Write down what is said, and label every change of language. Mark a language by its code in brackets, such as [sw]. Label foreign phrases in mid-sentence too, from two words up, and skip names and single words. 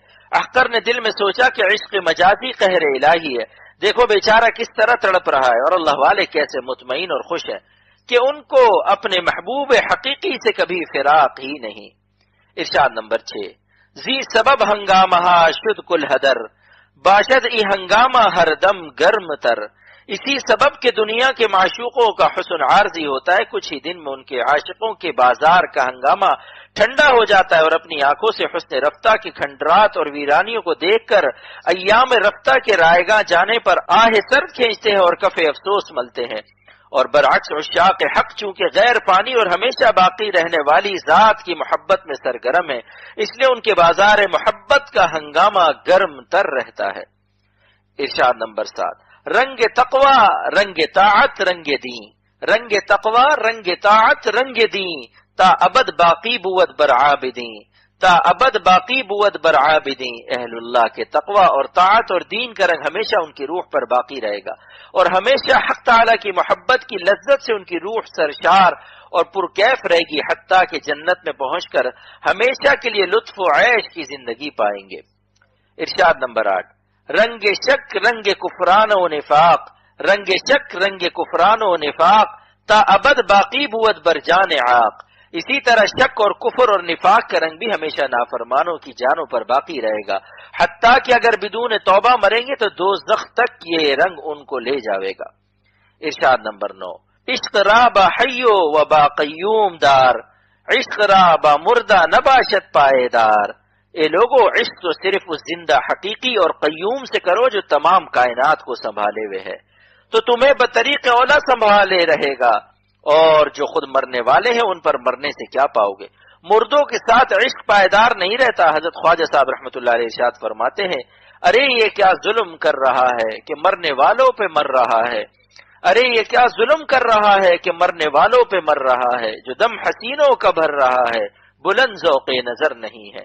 [ur] احقر نے دل میں سوچا کہ عشق مجازی قہر الہی ہے، دیکھو بیچارہ کس طرح تڑپ رہا ہے، اور اللہ والے کیسے مطمئن اور خوش ہیں کہ ان کو اپنے محبوب حقیقی سے کبھی فراق ہی نہیں۔ [fa] ارشاد نمبر 6، زی سبب ہنگامہ شد کل حدر، باشد ای ہنگامہ ہر دم گرم تر۔ [ur] اسی سبب کے دنیا کے معشوقوں کا حسن عارضی ہوتا ہے، کچھ ہی دن میں ان کے عاشقوں کے بازار کا ہنگامہ ٹھنڈا ہو جاتا ہے، اور اپنی آنکھوں سے حسن رفتہ کی کھنڈرات اور ویرانیوں کو دیکھ کر ایام رفتہ کے رائگاں جانے پر آہ سرد کھینچتے ہیں اور کف افسوس ملتے ہیں۔ اور برعکس عشاق حق چونکہ غیر فانی اور ہمیشہ باقی رہنے والی ذات کی محبت میں سرگرم ہے، اس لیے ان کے بازار محبت کا ہنگامہ گرم تر رہتا ہے۔ [fa] ارشاد نمبر 7، رنگ تقوی رنگ طاعت رنگ دین، رنگ تقوی رنگ طاعت رنگ دین، تا ابد باقی بود بر عابدین، تا ابد باقی بود بر عابدین۔ [ur] اہل اللہ کے تقوی اور طاعت اور دین کا رنگ ہمیشہ ان کی روح پر باقی رہے گا، اور ہمیشہ حق تعالیٰ کی محبت کی لذت سے ان کی روح سرشار اور پرکیف رہے گی، حتیٰ کہ جنت میں پہنچ کر ہمیشہ کے لیے لطف و عیش کی زندگی پائیں گے۔ ارشاد نمبر 8، [fa] رنگ شک رنگ کفران و نفاق، رنگ شک رنگ کفران و نفاق، تا ابد باقی بود بر جان عاق۔ [ur] اسی طرح شک اور کفر اور نفاق کا رنگ بھی ہمیشہ نافرمانوں کی جانوں پر باقی رہے گا، حتیٰ کہ اگر بدون توبہ مریں گے تو دوزخ تک یہ رنگ ان کو لے جاوے گا۔ ارشاد نمبر 9، [fa] عشق را با حیو و با قیوم دار، عشق را با مردہ نباشت پائے دار۔ [ur] اے لوگو، عشق تو صرف اس زندہ حقیقی اور قیوم سے کرو جو تمام کائنات کو سنبھالے ہوئے ہے، تو تمہیں بطریق اولا سنبھالے رہے گا، اور جو خود مرنے والے ہیں ان پر مرنے سے کیا پاؤ گے؟ مردوں کے ساتھ عشق پائیدار نہیں رہتا۔ حضرت خواجہ صاحب رحمۃ اللہ علیہ ارشاد فرماتے ہیں، ارے یہ کیا ظلم کر رہا ہے کہ مرنے والوں پہ مر رہا ہے، ارے یہ کیا ظلم کر رہا ہے کہ مرنے والوں پہ مر رہا ہے، جو دم حسینوں کا بھر رہا ہے، بلند ذوق نظر نہیں ہے۔